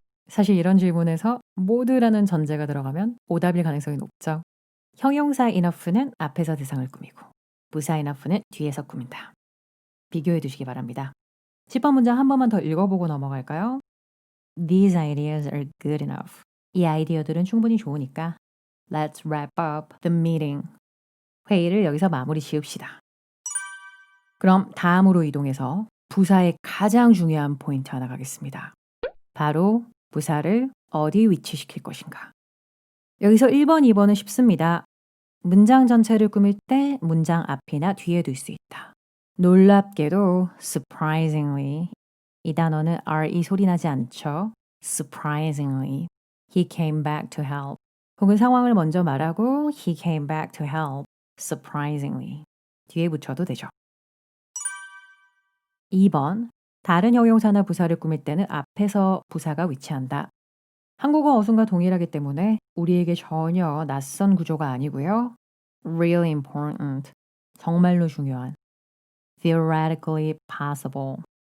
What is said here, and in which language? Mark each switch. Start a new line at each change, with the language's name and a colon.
Korean: 사실 이런 질문에서 모두라는 전제가 들어가면 오답일 가능성이 높죠. 형용사 enough는 앞에서 대상을 꾸미고 부사 enough는 뒤에서 꾸민다. 비교해 두시기 바랍니다. 10번 문장 한 번만 더 읽어보고 넘어갈까요?
English: These ideas are good enough.
Korean: 이 아이디어들은 충분히 좋으니까
English: Let's wrap up the meeting.
Korean: 회의를 여기서 마무리 지읍시다. 그럼 다음으로 이동해서 부사의 가장 중요한 포인트 하나 가겠습니다. 바로 부사를 어디 위치시킬 것인가. 여기서 1번, 2번은 쉽습니다. 문장 전체를 꾸밀 때 문장 앞이나 뒤에 둘 수 있다. 놀랍게도 surprisingly 이 단어는 re 소리 나지 않죠.
English: surprisingly he came back to help
Korean: 혹은 상황을 먼저 말하고
English: he came back to help surprisingly
Korean: 뒤에 붙여도 되죠. 2번 다른 형용사나 부사를 꾸밀 때는 앞에서 부사가 위치한다. 한국어 어순과 동일하기 때문에 우리에게 전혀 낯선 구조가 아니고요.
English: Really important.
Korean: 정말로 중요한.
English: Theoretically possible.